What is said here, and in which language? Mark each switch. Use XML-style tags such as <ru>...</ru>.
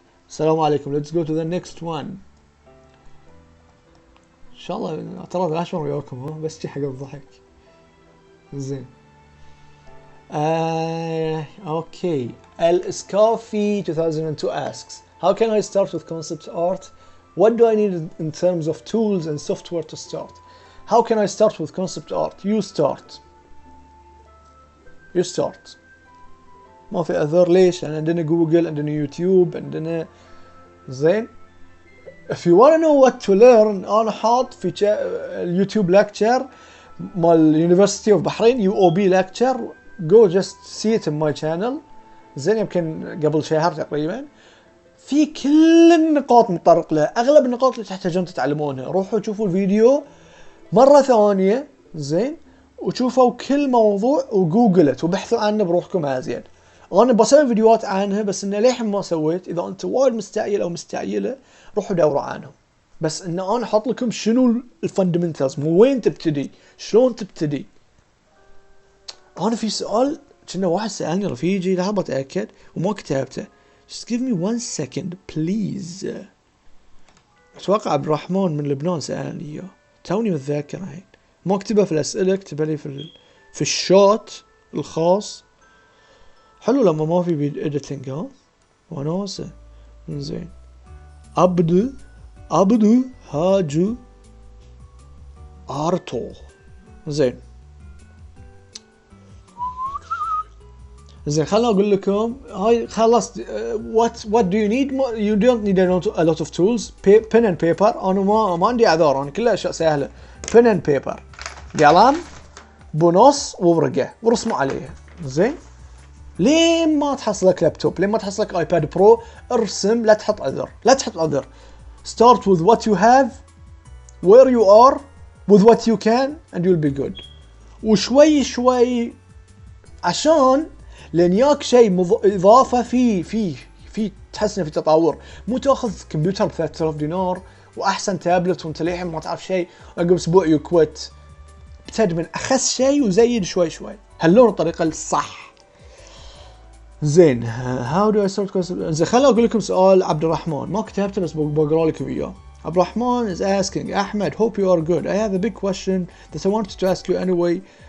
<ar>السلام عليكم.</ar> <en>let's go to the next one.</en> <ar>ان شاء الله ترى الاشهر وياكم ها، بس حق الضحك. زين.</ar> <en>Okay. Al-Iskafi 2002 asks, how can I start with concept art? What do I need in terms of tools and software to start? How can I start with concept art? You start.</en> <ar>ما في أثر. ليش؟ لأن عندنا جوجل، عندنا يوتيوب، عندنا زين.</ar> <en>If you want to know what to learn،</en> <ar>أنا حاط في اليوتيوب</ar> <en>lecture مال University of Bahrain UOB lecture. Go just see it in my channel.</en> <ar>زين يمكن قبل شهر تقريبا. في كل النقاط متطرق لها، أغلب النقاط اللي تحتاجون تتعلمونها. روحوا شوفوا الفيديو مرة ثانية زين، وشوفوا كل موضوع وجوجلت وبحثوا عنه بروحكم أزين. أنا بسوي فيديوهات عنها بس إنه للحين ما سويت. إذا أنت وايد مستعجل أو مستعجلة روحوا دوروا عنهم. بس إنه أنا حاط لكم شنو الفاندمنتالز، مو وين تبتدي، شلون تبتدي. أنا في سؤال كنا واحد سألني رفيجي، لحظة بتأكد وما كتبته.</ar> <en>Just give me 1 second please.</en> <ar>أتوقع عبد الرحمن من لبنان سألني إياه، توني متذكر الحين. ما اكتبه في الأسئلة، اكتبه لي في الشات الخاص. حلو لما ما في فيديو إديتنج، ها وناسة. زين. عبدو هاجو ارتو. زين خلنا اقول لكم هاي خلاص.</ar> <en>what do you need? You don't need a lot of tools. pen and paper.</en> <ar>انا ما عندي اعذار، انا كلها اشياء سهله.</ar> <en>pen and paper،</en> <ar>قلم بنص وورقه ورسموا عليها. زين. لين ما تحصلك لابتوب، لين ما تحصلك ايباد برو، ارسم. لا تحط عذر.</ar> <en>start with what you have, where you are, with what you can, and you'll be good.</en> <ar>وشوي عشان لان ياك شيء اضافه في تحسن في تطور. مو تاخذ كمبيوتر ب 3000 دينار واحسن تابلت وانت للحين ما تعرف شيء، عقب اسبوع يكوت. ابتد من اخس شيء وزيد شوي. هلون الطريقه الصح. زين.</ar> <en>how do I start concept.</en> <ar>زين خليني اقول لكم سؤال عبد الرحمن، ما كتبته بس بقرا لكم اياه.</ar> <en>Abdul Rahman is asking, Ahmed, hope you are good. I have a big question that I wanted to ask you anyway.</en>